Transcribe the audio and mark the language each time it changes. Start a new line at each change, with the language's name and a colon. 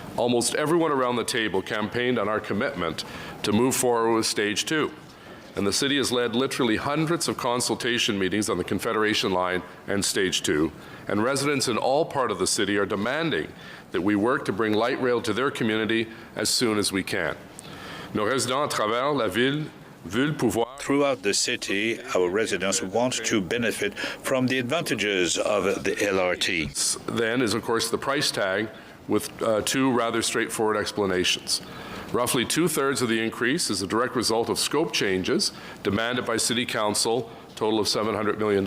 English: Almost everyone around the table campaigned on our commitment to move forward with Stage 2. And the city has led literally hundreds of consultation meetings on the Confederation Line and Stage 2. And residents in all parts of the city are demanding that we work to bring light rail to their community as soon as we can.
French: Nos résidents à travers la ville veulent pouvoir.
English: Throughout the city, our residents want to benefit from the advantages of the LRT. Then is, of course, the price tag with two rather straightforward explanations. Roughly 2/3 of the increase is a direct result of scope changes demanded by City Council, total of $700 million.